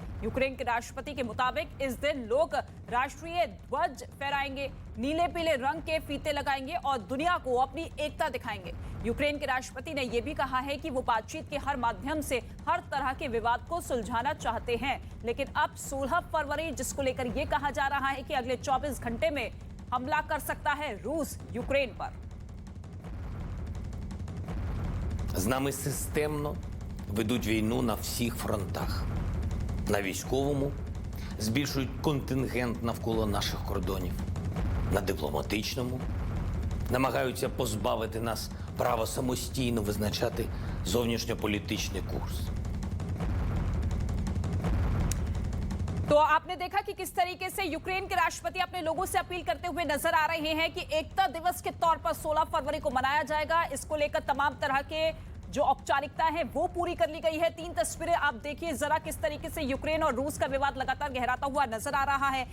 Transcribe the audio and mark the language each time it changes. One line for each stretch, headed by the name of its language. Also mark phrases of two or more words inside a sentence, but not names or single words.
Hindi: यूक्रेन के राष्ट्रपति के मुताबिक इस दिन लोग राष्ट्रीय ध्वज फहराएंगे, नीले पीले रंग के फीते लगाएंगे और दुनिया को अपनी एकता दिखाएंगे। यूक्रेन के राष्ट्रपति ने यह भी कहा है कि वो बातचीत के हर माध्यम से हर तरह के विवाद को सुलझाना चाहते हैं, लेकिन अब 16 फरवरी जिसको लेकर यह कहा जा रहा है कि अगले 24 घंटे में हमला कर सकता है रूस यूक्रेन पर।
Ukrainian: З нами системно ведуть війну на всіх фронтах. На військовому збільшують контингент навколо наших кордонів. На дипломатичному намагаються позбавити нас права самостійно визначати зовнішньополітичний курс.
Hindi: तो आपने देखा कि किस तरीके से यूक्रेन के राष्ट्रपति अपने लोगों से अपील करते हुए नजर आ रहे हैं कि एकता दिवस के तौर पर 16 फरवरी को मनाया जाएगा। इसको लेकर तमाम तरह के जो औपचारिकता है वो पूरी कर ली गई है। 3 तस्वीरें आप देखिए जरा किस तरीके से यूक्रेन और रूस का विवाद लगातार गहराता हुआ नजर आ रहा है।